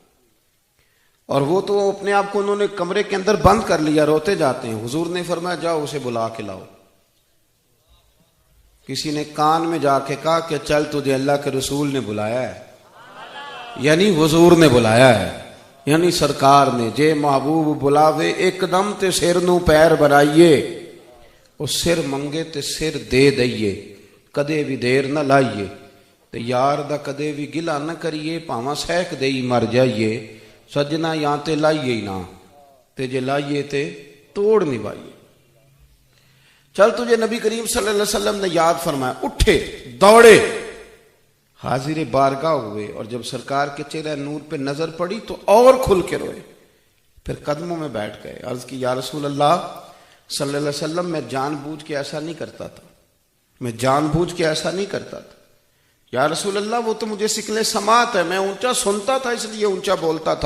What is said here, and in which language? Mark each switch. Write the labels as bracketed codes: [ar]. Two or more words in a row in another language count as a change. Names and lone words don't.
[ur] اور وہ تو اپنے آپ کو انہوں نے کمرے کے اندر بند کر لیا، روتے جاتے ہیں. حضور نے فرمایا جاؤ اسے بلا کے لاؤ. کسی نے کان میں جا کے کہا کہ چل تجھے اللہ کے رسول نے بلایا ہے، یعنی حضور نے بلایا ہے، یعنی سرکار نے. [pa] جے محبوب بلاوے ایک دم تے سر نو پیر بنائیے، اس سر منگے تے سر دے دئیے، کدے بھی دیر نہ لائیے، تے یار دا کدے بھی گلا نہ کریے، پاواں سہک دئی مر جائیے. سجنا یا تے لائیے ہی نہ، تے جے لائیے تے توڑ نبھائیے. [ur] چل تجھے نبی کریم [ar] صلی اللہ علیہ وسلم [ur] نے یاد فرمایا. اٹھے، دوڑے، حاضر بارگاہ ہوئے اور جب سرکار کے چہرہ نور پہ نظر پڑی تو اور کھل کے روئے، پھر قدموں میں بیٹھ گئے، عرض کی [ar] یا رسول اللہ صلی اللہ علیہ وسلم [ur] میں جان بوجھ کے ایسا نہیں کرتا تھا، میں جان بوجھ کے ایسا نہیں کرتا تھا [ar] یا رسول اللہ، [ur] وہ تو مجھے سکلے سماعت ہے، میں اونچا سنتا تھا اس لیے اونچا بولتا تھا۔